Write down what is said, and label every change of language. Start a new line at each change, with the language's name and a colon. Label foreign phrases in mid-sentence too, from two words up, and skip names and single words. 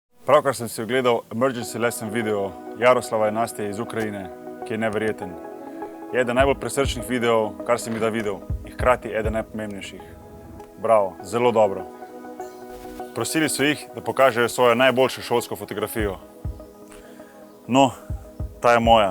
Slovenian: Pravkar sem si ogledal
English: emergency lesson video
Slovenian: Jaroslava in Nastje iz Ukrajine, ki je neverjeten. Je eden najbolj presrčnih videov, kar sem jih da videl, in hkrati eden najpomembnejših. Bravo, zelo dobro. Prosili so jih, da pokažejo svojo najboljšo šolsko fotografijo. No, ta je moja.